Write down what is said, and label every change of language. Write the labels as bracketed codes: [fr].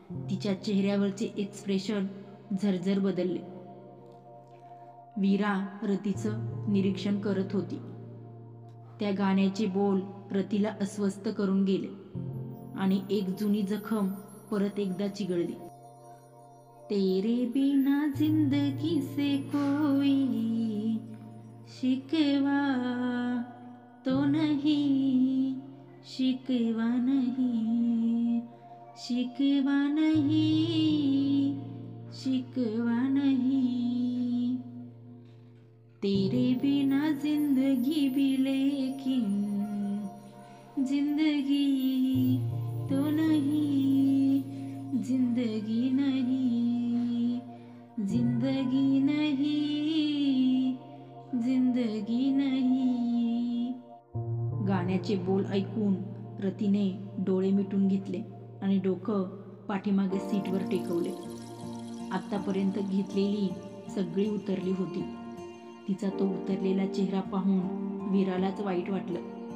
[mr] तिच्या चेहऱ्यावरचे एक्सप्रेशन झरझर बदलले. वीरा रतीचं निरीक्षण करत होती. त्या गाण्याचे बोल रतीला अस्वस्थ करून गेले आणि एक जुनी जखम परत एकदा चिघळली. [hi] तेरे बिना जिंदगी से कोई शिकवा तो नहीं, शिकवा नहीं, शिकवा नहीं, शिकवा नहीं. तेरे बिना जिंदगी भी लेकिन जिंदगी तो नहीं, जिंदगी नहीं, जिंदगी नहीं, जिंदगी नहीं. [mr] गाण्याचे बोल ऐकून रतीने डोळे मिटून घेतले आणि डोकं पाठीमागे सीटवर टेकवले. आत्तापर्यंत घेतलेली सगळी उतरली होती. तिचा तो उतरलेला चेहरा पाहून वीरालाच वाईट वाटलं.